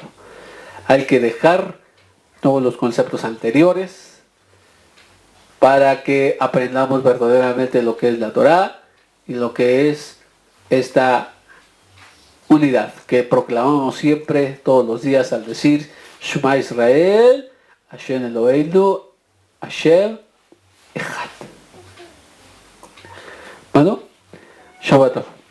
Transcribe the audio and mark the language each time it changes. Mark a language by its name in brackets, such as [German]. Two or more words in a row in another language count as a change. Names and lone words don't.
[Spanish] Hay que dejar todos los conceptos anteriores para que aprendamos verdaderamente lo que es la Torá y lo que es esta unidad que proclamamos siempre, todos los días, al decir [Hebrew] שמע ישראל, השם אלוהינו, השם אחד. [Spanish] Bueno, [Hebrew] שבת טוב.